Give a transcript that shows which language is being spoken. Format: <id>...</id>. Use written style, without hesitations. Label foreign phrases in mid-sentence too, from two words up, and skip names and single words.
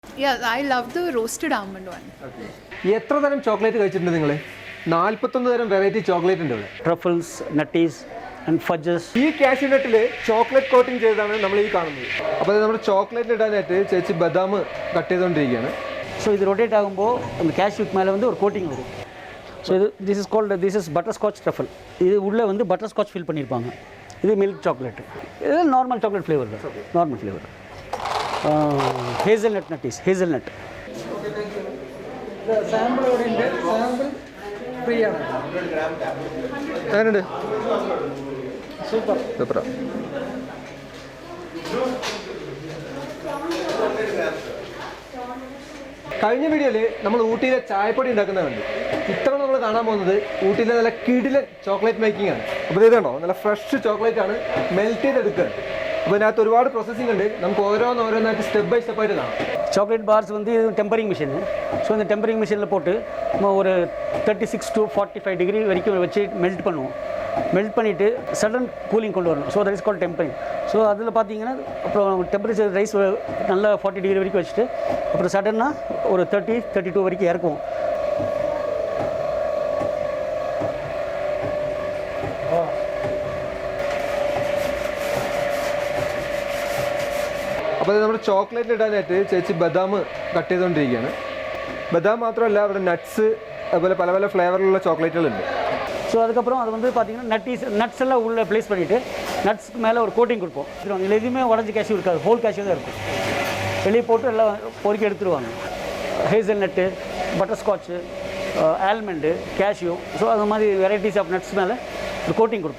<en>Yeah, I love the roasted almond one. Okay.</en> <ml>എത്ര തരം ചോക്ലേറ്റ് കഴിച്ചിട്ടുണ്ട് നിങ്ങൾ? 41 തരം</ml> <en>variety chocolate</en> <ml>ഉണ്ട് ഇവിടെ.</ml> <en>Truffles, nutties and fudges.</en> <ml>ഈ കാഷ്യൂ നട്ടിൽ</ml> <en>chocolate coating</en> <ml>ചെയ്താണ് നമ്മൾ ഈ കാണുന്നത്. അപ്പോൾ നമ്മുടെ ചോക്ലേറ്റ് ഇടാനായിട്ട് ചേച്ചി ബദാം കട്ട് ചെയ്തുകൊണ്ടിരിക്കുകയാണ്.</ml> <ta>So</ta> <ml>ഇത് റൊട്ടേറ്റ് ആകുമ്പോൾ</ml> <ta>அந்த കാഷ്യൂക്ക് மேலே வந்து ஒரு கோட்டிங் வரும்.</ta> <en>ஸோ this is butterscotch truffle.</en> <ta>இது உள்ளே வந்து butterscotch ஃபில் பண்ணியிருப்பாங்க. இது</ta> <en>milk chocolate.</en> <ta>இது</ta> <en>normal chocolate flavour</en> <ta>தான்.</ta> <en>normal flavour. hazelnut nutties, hazelnut.</en> <ml>സാമ്പിൾ ഇവിടെ ഉണ്ട്.</ml> <en>sample free</en> <ml>ആണ്. എങ്ങനെയുണ്ട്? സൂപ്പർ. കഴിഞ്ഞ വീഡിയോയിൽ നമ്മൾ ഊട്ടിയിലെ ചായപ്പൊടി ഉണ്ടാക്കുന്നത് കണ്ടു. ഇത്തവണ നമ്മൾ കാണാൻ പോകുന്നത് ഊട്ടിയിലെ നല്ല കിടിലൻ</ml> <en>chocolate making</en> <ml>ആണ്. അപ്പോൾ ഇത് കണ്ടോ, നല്ല</ml> <en>fresh chocolate</en> <ml>ആണ് മെൽറ്റ് ചെയ്തെടുക്കുന്നത്. അപ്പോൾ ഇതിനകത്ത് ഒരുപാട് പ്രോസസ്സിംഗ് ഉണ്ട്. നമുക്ക് ഓരോന്നായിട്ട്</ml> <en>step by step</en> <ml>ആയിട്ട് കാണാം.</ml> <en>chocolate bars</en> <ta>வந்து இது</ta> <en>tempering machine.</en> <ta>ஸோ இந்த</ta> <en>tempering machine</en> <ta>போட்டு நம்ம ஒரு 36 to 45 டிகிரி வரைக்கும் வச்சு மெல்ட் பண்ணுவோம். மெல்ட் பண்ணிவிட்டு</ta> <en>sudden cooling</en> <ta>கொண்டு வரணும்.</ta> <en>So that is call tempering.</en> <ta>ஸோ அதில் பார்த்தீங்கன்னா அப்புறம்</ta> <en>temperature rise</en> <ta>நல்லா 40 டிகிரி வரைக்கும் வச்சுட்டு அப்புறம் சடனாக ஒரு 30-32 வரைக்கும் இறக்குவோம்.</ta> <ml>അപ്പോൾ നമ്മുടെ ചോക്ലേറ്റ് ഇടാനായിട്ട് ചേച്ചി ബദാം കട്ട് ചെയ്തുകൊണ്ടിരിക്കുകയാണ്. ബദാം മാത്രമല്ല, അവിടെ നട്ട്സ് അതുപോലെ പല പല ഫ്ലേവറിലുള്ള ചോക്ലേറ്റുകളുണ്ട്.</ml> <ta>ஸோ அதுக்கப்புறம் அது வந்து பார்த்தீங்கன்னா நட்ஸ் எல்லாம் உள்ளே ப்ளேஸ் பண்ணிவிட்டு நட்ஸ்க்கு மேலே ஒரு கோட்டிங் கொடுப்போம். இதில் எதுவுமே உடஞ்சி கேஷ்யூ இருக்காது,</ta> <en>whole cashew</en> <ta>தான் இருக்கும். வெளியே போட்டு எல்லாம் பொறுக்கி எடுத்துருவாங்க. ஹேசல் நட்டு, பட்டர்ஸ்காட்சு, ஆல்மண்டு, கேஷ்யூ, ஸோ அது மாதிரி</ta> <en>varieties of nuts</en> <ta>மேலே ஒரு கோட்டிங் கொடுப்போம்.</ta>